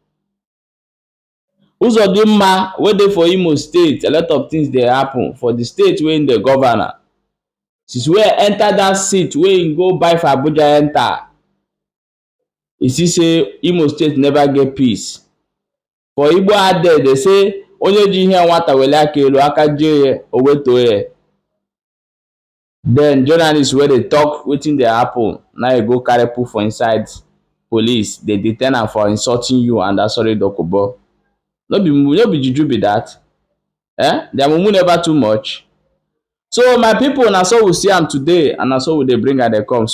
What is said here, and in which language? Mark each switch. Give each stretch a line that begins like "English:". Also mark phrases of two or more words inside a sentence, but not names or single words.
Nigerian Pidgin: Uzodinma wey dey for Imo State, a lot of things dey happen for the state wey im dey governor. Since wey enter that seat wey im go buy for Abuja enter, you see say Imo State never get peace. For Igbo adage, they say
Igbo: onye ji ihe nwata wele aka elu aka jee o wetuo ya.
Nigerian Pidgin: Then journalists wey dey talk wetin dey happen, now you go carry put for inside police. They detain am for insulting you and Asari Dokubo. No be juju be that. Their mumu never too much. So my people, na so we see am today, and na so we dey bring am dey come.